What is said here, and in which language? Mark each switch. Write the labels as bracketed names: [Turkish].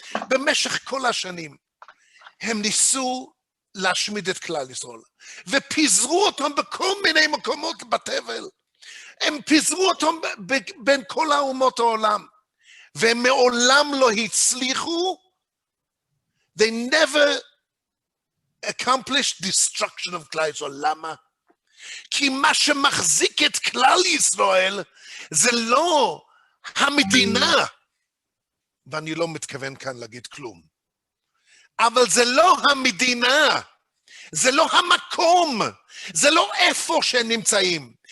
[Hebrew] במשך כל השנים הם ניסו להשמיד את כלל ישראל, ופיזרו אותם בכל מיני מקומות בתבל. הם פיזרו אותם בין כל האומות העולם, והם מעולם לא הצליחו. [English] They never accomplished destruction of כלל ישראל. [Hebrew] למה? כי מה שמחזיק את כלל ישראל זה לא המדינה, ואני לא מתכוון כאן להגיד כלום, אבל זה לא המדינה, זה לא המקום, זה לא איפה שהם נמצאים.